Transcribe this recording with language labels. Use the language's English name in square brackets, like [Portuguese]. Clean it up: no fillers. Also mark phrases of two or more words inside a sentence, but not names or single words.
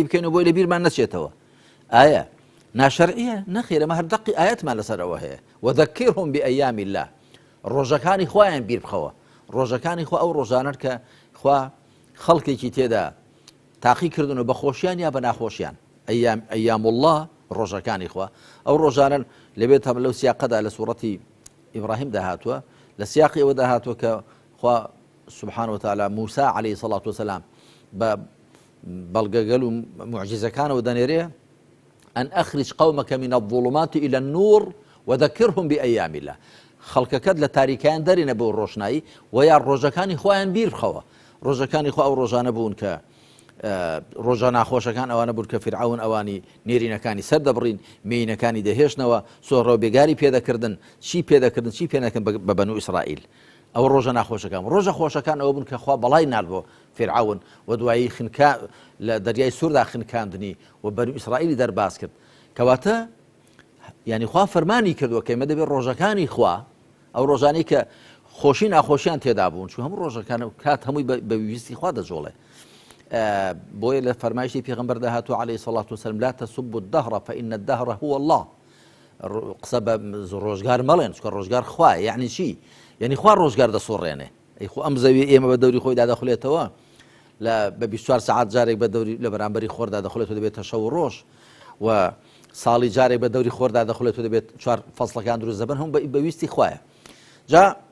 [Central Kurdish] بکەینەوە بۆی لە بیرمان نەچێتەوە ئایا ناشەرعیە نەخێرە مە هەر دەقی ئاەتمان لەسەرەوە هەیە [Arabic] وذەکرهم بئەیامی الله [Central Kurdish] ڕۆژەکانی خوایان بیر بخەوە ڕۆژەکانی خوا ئەو ڕۆژانە کە خوا خەڵکێکی تێدا تاقی کردن و بە خۆشیان یا بە ناخۆشیان [Arabic] ئەیام الله [Central Kurdish] ڕۆژەکانی خوا ئەو ڕۆژانە لەبێت هەم لەو سیاقەدا لە سوورەتی ئیبراهیم داهاتووە لە سیاقی ئەوە داهاتووە کە خوا [Arabic] سبحانه وتعالى موسى عليه الصلاة والسلام [Central Kurdish] بەڵگەگەل و معجزەکانەوە دەنێرێ [Arabic] أن أخرج قومك من الظلمات إلى النور وذكرهم بأيام الله [Central Kurdish] خەڵکەکەت لە تاریکیان دەرێنە بۆ ڕۆشنایی و یا ڕۆژەکانی خۆیان بیر بخەوە ڕۆژەکانی خۆ ئەو ڕۆژانە بوون کە ڕۆژە ناخۆشەکان ئەوانە بوون کە فرعون ئەوانی نێرینەکانی سەر دەبڕین مێینەکانی دەهێشتنەوە سۆڕە و بێگاری پێدەکردن چی پێدەکردن چی پێنەکەن بە بەنو ئیسرائیل ئەو ڕۆژە ناخۆشەکان ڕۆژە خۆشەکان ئەوە بوون کە خوا بەڵای نال بۆ فرعون و دوایی لە دەریای سووردا خنکاندنی و بەنو ئیسرائیلی دەرباز کرد کەواتە یعنی خوا فەرمانی کردووە کە ئێمە دەبێت ڕۆژەکانی خوا ئەو ڕۆژانەی کە خۆشی ناخۆشیان تێدا بوون چون هەموو ڕۆژەکان کات هەمووی بەویستی خوا دەجۆڵێ بۆیە لە فەرمایشی پێغەمبەر داهاتوو [Arabic] عليه الصلاة والسلام لا تسبوا الدهر فإن الدهر هو الله [Central Kurdish] قسە بە ڕۆژگار مەڵێن چکە ڕۆژگار خوایە یعنی چی یعنی خوا ڕۆژگار دەسۆڕێنێ ئەی خۆ ئەم زەوی ئێمە بە دەوری خۆی دادەخولێتەوە لە بە 24 ساعت جارێک بە دەوری لە بەرامبەری خۆردا دەخولێتەوە دەبێتە شەو و ڕۆژ و ساڵی جارێک بە دەوری خۆردا دەخولێتەوە دەبێت 4 فەسڵەکان دروست دەبن هەم بەویستی خوایە جا